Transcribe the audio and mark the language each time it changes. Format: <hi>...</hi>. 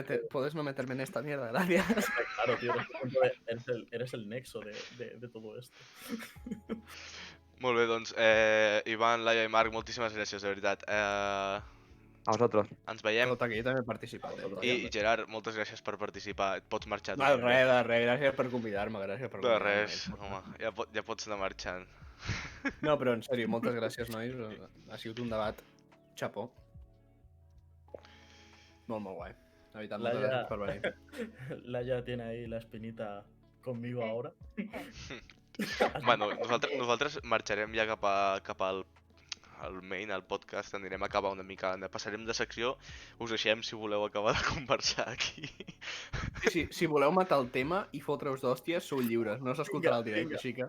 <es>Puedes no meterme en esta mierda, gracias. Claro, tío, eres el nexo de todo esto.</es> <ca>Molt bé, doncs, Ivan, Laia i Marc, moltíssimes gràcies, de veritat. A vosaltres. Ens veiem. Tot aquí també he participat. I Gerard, moltes gràcies per participar. Et pots marxar. De res, gràcies per convidar-me, De res, home, ja pots anar marxant. No, però en sèrio, moltes gràcies, nois. Ha sigut un debat xapó. Molt guai. La veritat, moltes gràcies per venir.</ca> <es>Laia tiene ahí la espinita conmigo ahora.</es> <ca>Bueno, nosaltres marxarem ja cap al main, al podcast, anirem a acabar una mica, passarem de secció, us deixem si voleu acabar de conversar aquí. Sí, si voleu matar el tema i fotre-us d'hòsties, sou lliures, no s'escoltarà el directe, així que...</ca>